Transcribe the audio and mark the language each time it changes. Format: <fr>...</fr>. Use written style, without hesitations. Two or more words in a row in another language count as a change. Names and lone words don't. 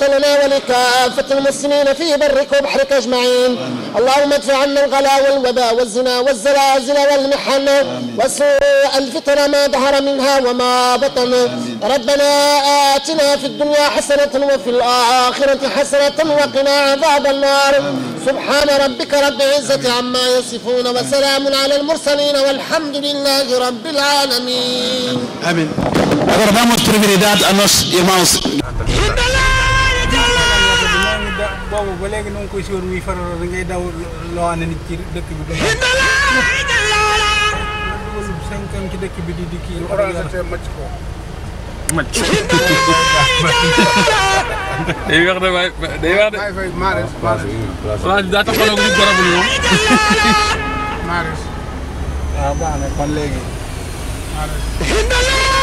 <ar>لنا ولكافة المسلمين في برك وبحرك أجمعين اللهم ادفع عنا الغلا والوباء والزنا والزلازل والمحن وسوء الفتن ما ظهر منها وما بطن ربنا آتنا في الدنيا حسنة وفي الآخرة حسنة وقنا عذاب النار سبحان ربك رب العزة عما يصفون وسلام على المرسلين والحمد لله رب العالمين آمين.</ar> <pt>Agora damos prioridade a nós irmãos.</pt> <wo>boobu ba léegi nu ngi koy siwoon muy faroo da ngay daw loo xam ne nit ci dëkk bi dugal 5 ans ci dëkk bi di kii macc ko macc day wax de waay day wax de France daa taxawal ak ñu garabu ñu Maris waaw baax na kon léegi</wo>